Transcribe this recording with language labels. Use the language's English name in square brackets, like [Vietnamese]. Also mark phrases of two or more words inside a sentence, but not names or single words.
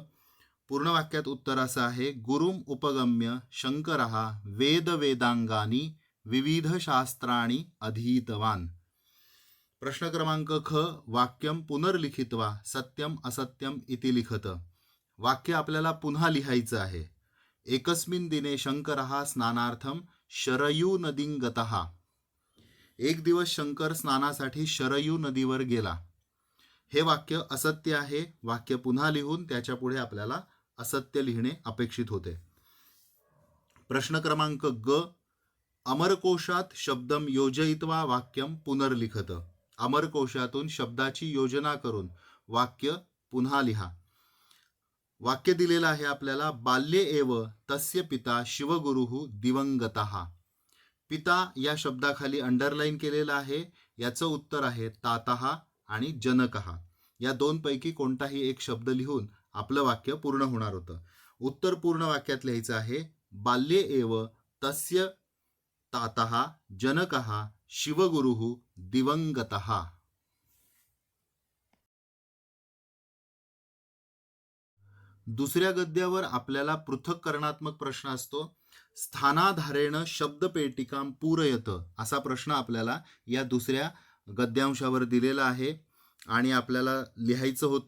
[Marathi] पूर्ण वाक्यात उत्तर असं आहे [Sanskrit] गुरुम उपगम्य शंकरः वेद वेदांगानी विविध शास्त्राणी अधीतवान. [Marathi] प्रश्न क्रमांक ख. [Sanskrit] वाक्यम पुनर्लिखित्वा सत्यम असत्यम इति लिखत. [Marathi] वाक्य आपल्याला पुन्हा लिहायचं आहे. [Sanskrit] एकस्मिन् दिने शंकरः स्नानार्थम शरयू नदीं गतः. [Marathi] एक दिवस शंकर स्नानासाठी शरयू नदीवर गेला. हे वाक्य असत्य आहे. वाक्य पुन्हा लिहून त्याच्या पुढे आपल्याला असत्य लिहिणे अपेक्षित होते. प्रश्न क्रमांक ग. [Sanskrit] अमरकोशात शब्दम योजयित्वा वाक्यम पुनर्लिखत. [Marathi] अमरकोशातून शब्दाची योजना करून वाक्य पुन्हा लिहा. वाक्य दिलेलं आहे आपल्याला. [Sanskrit] बाल्ये एव तस्य पिता शिवगुरुः दिवंगतः. [Marathi] पिता या शब्दाखाली अंडरलाईन केलेलं आहे. याचं उत्तर आहे तातः आणि जनकः. या 2 पैकी कोणताही एक शब्द लिहून आपलं वाक्य पूर्ण होणार होतं. उत्तर पूर्ण वाक्यात लिहायचं आहे. [Sanskrit] बाल्ये एव तस्य तातः जनकः शिवगुरुः दिवंगतः. [Marathi] दुसऱ्या गद्यावर आपल्याला पृथक्करणात्मक प्रश्न असतो. [Sanskrit] स्थानाधारेण शब्दपेटिकां पूरयत [Marathi] असा प्रश्न आपल्याला या दुसऱ्या गद्यांशावर दिलेला आहे आणि आपल्याला लिहायचं होतं.